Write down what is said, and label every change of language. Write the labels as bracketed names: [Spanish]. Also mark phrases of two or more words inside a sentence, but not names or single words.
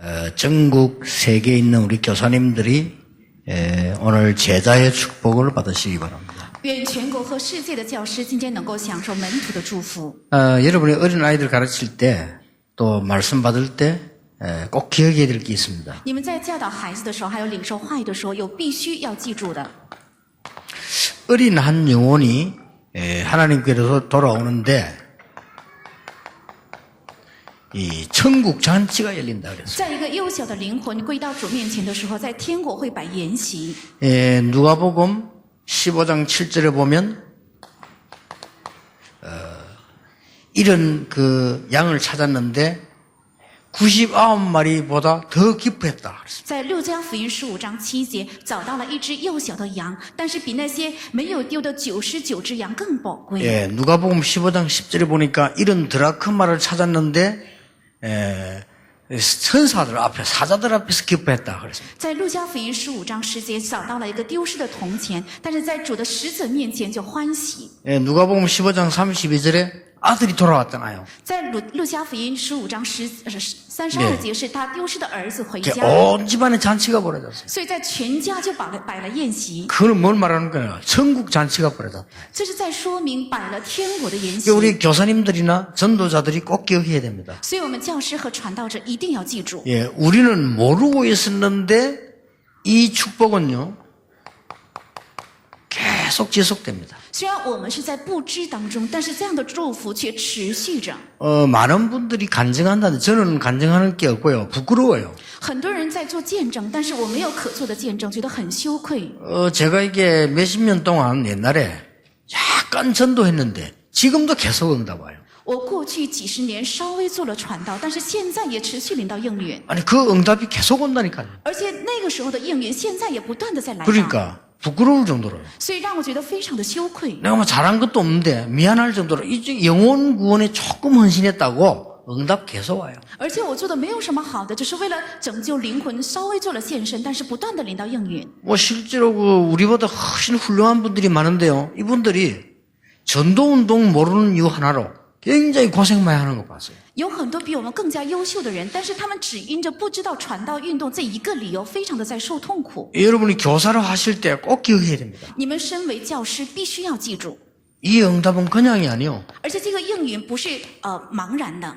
[Korean] 전국 세계에 있는 우리 교사님들이 오늘 제자의 축복을 받으시기 바랍니다. [Chinese] 愿全国和世界的教师今天能够享受门徒的祝福。 [Korean] 여러분이 어린 아이들 가르칠 때 또 말씀 받을 때 꼭 기억해야 될 게 있습니다. [Chinese] 你们在教导孩子的时候，还有领受话语的时候，有必须要记住的。 [Korean] 어린 한 영혼이 하나님께로 돌아오는데 이 천국 잔치가 열린다 그랬어요. [Chinese] 在一个幼小的灵魂归到主面前的时候，在天国会摆筵席。 [Korean] 누가복음 15장 7절에 보면 이런 그 양을 찾았는데 99마리보다 더 기뻐했다. [Chinese] 在路加福音15章7节，找到了一只幼小的羊，但是比那些没有丢的99只羊更宝贵。 [Korean] 누가복음 15장 10절에 보니까 이런 드라크마를 찾았는데 천사들 앞에 사자들 앞에서 기뻐했다 그랬습니다. [Chinese] 在路加福音15章10节，找到了一个丢失的铜钱，但是在主的使者面前就欢喜。 [Korean] 누가복음 15장 32절에 아들이 돌아왔잖아요. [Chinese] 在路加福音15章32节是他丢失的儿子回家， [Korean] 온 집안에 잔치가 벌어졌어요. [Chinese] 所以在全家就摆了宴席。 [Korean] 그건 뭘 말하는 거예요? 천국 잔치가 벌어졌다. [Chinese] 这是在说明摆了天国的宴席。 [Korean] 우리 교사님들이나 전도자들이 꼭 기억해야 됩니다. [Chinese] 所以我们教师和传道者一定要记住。 [Korean] 우리는 모르고 있었는데 이 축복은요 계속 지속됩니다. [Chinese] 虽然我们是在不知当中，但是这样的祝福却持续着。 [Korean] 많은 분들이 간증한다는데 저는 간증하는 게 없고요. 부끄러워요. [Chinese] 很多人在做见证，但是我没有可做的见证，觉得很羞愧。 [Korean] 제가 이게 몇십 년 동안 옛날에 약간 전도했는데 지금도 계속 응답 와요. [Chinese] 我过去几十年稍微做了传道，但是现在也持续领到应允， [Korean] 아니 그 응답이 계속 온다니까요. [Chinese] 而且那个时候的应允现在也不断的在来到， [Korean] 그러니까 부끄러울 정도로. [Chinese] 所以让我觉得非常的羞愧。 [Korean] 내가 뭐 잘한 것도 없는데 미안할 정도로 이제 영혼 구원에 조금 헌신했다고 응답 계속 와요. [Chinese] 而且我做的没有什么好的，只是为了拯救灵魂，稍微做了献身，但是不断的领到应允。 [Korean] 뭐 실제로 우리보다 훨씬 훌륭한 분들이 많은데요. 이분들이 전도운동 모르는 이유 하나로 굉장히 고생 많이 하는 거 봤어요. [Chinese] 有很多比我们更加优秀的人，但是他们只因着不知道传道运动这一个理由，非常的在受痛苦。 [Korean] 여러분이 교사를 하실 때 꼭 기억해야 됩니다. [Chinese] 你们身为教师，必须要记住， [Korean] 이 응답은 그냥이 아니요. [Chinese] 而且这个应允不是茫然的，